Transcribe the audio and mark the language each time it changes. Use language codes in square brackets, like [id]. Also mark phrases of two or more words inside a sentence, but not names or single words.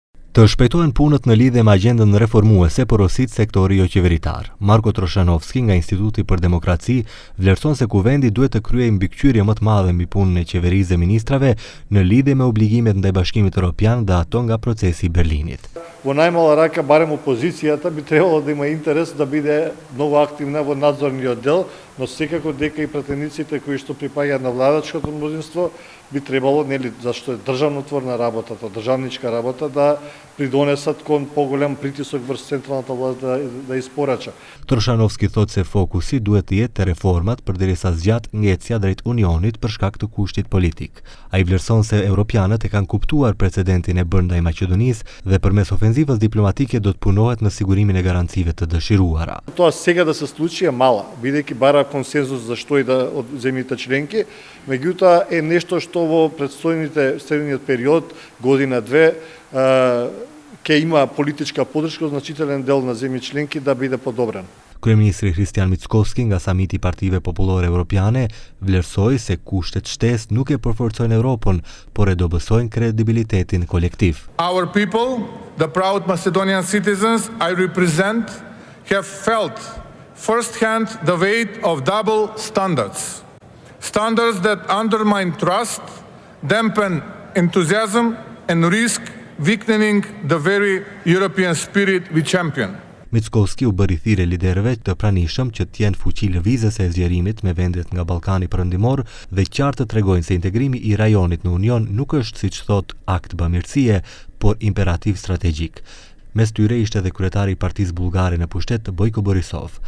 [sq] Të shpejtohen punët në lidhje me agjendën reformuese, porosit sektori jo qeveritar. Marko Troshanovski nga Instituti për Demokraci vlerëson se kuvendi duhet të kryejë mbikëqyrje më të madhe mbi punën e qeverisë dhe ministrave në lidhje me obligimet ndaj Bashkimit Evropian dhe ato nga procesi i Berlinit. [mk] Во најмала рака, барем опозицијата би требало да има интерес да биде многу активна во надзорниот дел, но секако дека и претениците кои што припаѓаат на владачкото мнозинство би требало, нели, зашто е државнотворна работата, државничка работа, да придонесат кон поголем притисок врз централната власт да испорача. [sq] Troshanovski thot se fokusi duhet të jetë te reformat përderisa zgjat ngecja drejt Unionit për shkak të kushtit politik. Ai vlerëson se europianët e kanë kuptuar precedentin e bërë ndaj Maqedonisë dhe përmes ofenzivës diplomatike do të punohet në sigurimin e garancive të dëshiruara. [mk] Тоа сега да се случи е мала, бидејќи бара консензус за што и да од земјите членки, меѓутоа е нешто што во следниот период, година-две, ќе има политичка поддршка значителен дел на земји членки да биде подобрен. [sq] Kryeministri Hristian Mickoski nga Samiti i Partive Popullore Evropiane vlerësoi se kushtet shtesë nuk e përforcojnë Europën, por e dobësojnë kredibilitetin kolektiv. [en] Our people, the proud Macedonian citizens I represent, have felt firsthand the weight of double standards. Standards that undermine trust, dampen enthusiasm and risk weakening the very European spirit we champion. [sq] Mickoski u bëri thirrje liderëve të pranishëm që të jenë fuqi lëvizëse e zgjerimit me vendet nga Ballkani Perëndimor dhe qartë të tregojnë se integrimi i rajonit në Union nuk është, siç thot, akt bamirësie, por imperativ strategjik. Mes tyre ishte edhe kryetari i Partisë Bullgare në pushtet Bojko Borisov.